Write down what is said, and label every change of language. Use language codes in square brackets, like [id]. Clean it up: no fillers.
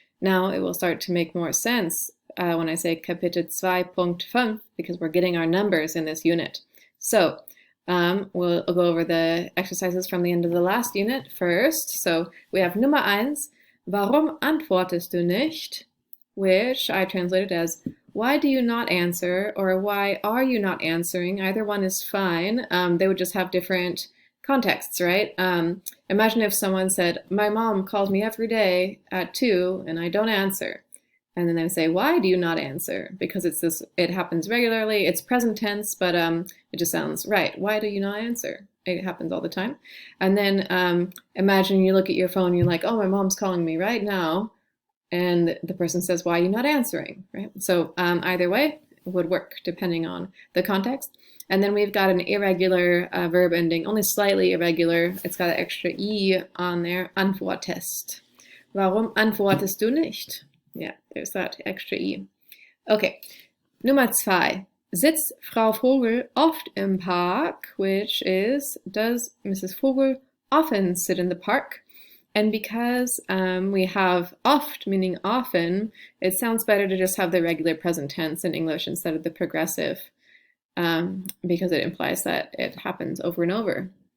[en] Now it will start to make more sense when I say Kapitel 2.5 because we're getting our numbers in this unit. So we'll go over the exercises from the end of the last unit first. So we have [de] Nummer 1, Warum antwortest du nicht? [en] Which I translated as why do you not answer or why are you not answering? Either one is fine. They would just have different contexts, right? Imagine if someone said, my mom calls me every day at 2 and I don't answer. And then they would say, why do you not answer? Because it happens regularly. It's present tense, but it just sounds right. Why do you not answer? It happens all the time. And then imagine you look at your phone and you're like, oh, my mom's calling me right now. And the person says, why are you not answering, right? So either way would work depending on the context. And then we've got an irregular verb ending, only slightly irregular. It's got an extra I on there, antwortest. [de] Warum antwortest du nicht? [en] Yeah, there's that extra I. [de] Okay, Nummer 2. Sitzt Frau Vogel oft im Park? [en] Which is, does Mrs. Vogel often sit in the park? And because we have oft meaning often, it sounds better to just have the regular present tense in English instead of the progressive because it implies that it happens over and over.